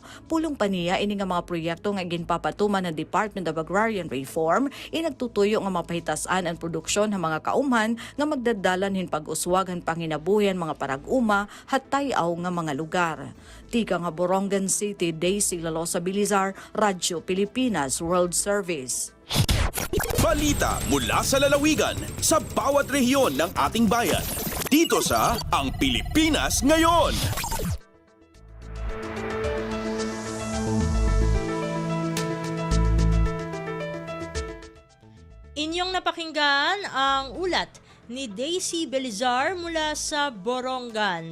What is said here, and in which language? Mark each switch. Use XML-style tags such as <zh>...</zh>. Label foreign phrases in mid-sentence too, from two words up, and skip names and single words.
<war>Pulong paniya ini nga mga proyekto nga ginpapatuman ng Department of Agrarian Reform inagtutuyo nga mapahitasan ang produksyon ng mga kaumhan nga magdadalan hin pag-uswag han panginabuhian mga parag-uma hatayaw nga mga lugar. Tika nga Borongan City, Daisy Lalosa Bilizar, Radyo Pilipinas World Service.</war> <tl>Balita mula sa lalawigan sa bawat rehiyon ng ating bayan. Dito sa Ang Pilipinas Ngayon. Inyong napakinggan ang ulat ni Daisy Belizar mula sa Borongan.</tl>